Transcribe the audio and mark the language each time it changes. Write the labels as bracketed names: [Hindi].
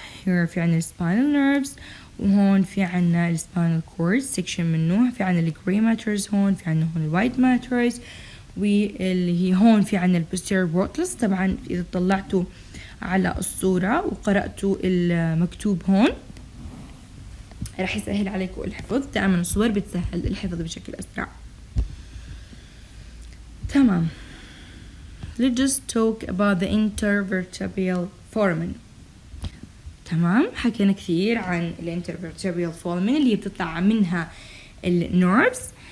[Arabic] here في عنا spinal nerves وهون في عنا spinal cord section منه. في عنا gray matters هون. في عنا هون white matters واللي هي هون في عنا posterior wordlets. طبعا إذا طلعتوا على الصورة وقرأتوا المكتوب هون راح يسهل عليكم الحفظ. دائما الصور بتسهل الحفظ بشكل أسرع. تمام. [English] Let's just talk about the intervertebral foramen. [Arabic] تمام. حكينا كثير عن الانترفيرتبرال foramen اللي بتطلع منها النيرفز.